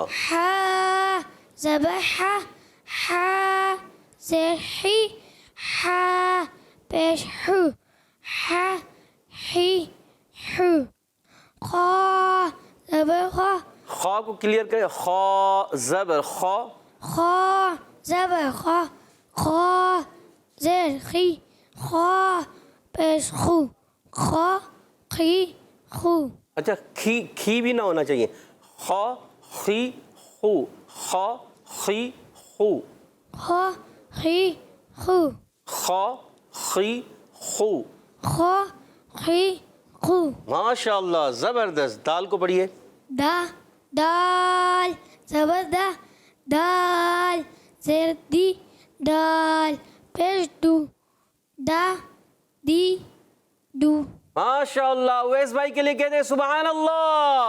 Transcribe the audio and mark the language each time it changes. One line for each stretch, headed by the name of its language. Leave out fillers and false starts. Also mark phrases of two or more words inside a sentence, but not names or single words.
Urdu: ہا زبر ہا, ہا زیر ہی, ہا پیش ہو, ہا ہی ہو. خا زبر خا, خا کو کلیئر کریں. خا زبر خا, خا زبر خا, خا زیر خی, خا پیش خو, خا خی خو. اچھا کھی بھی نہ ہونا چاہیے. خا خی خو, خا خی خو, خا خی خو, خا خی خو. خا خی خو. ماشاء اللہ زبردست. دال کو پڑھیے. دا دال زبر دا, دال زیر دی, دال پیش دو, دا دی دو. ماشاء اللہ. اویس بھائی کے لیے کہتے ہیں
Arabic: سبحان اللہ.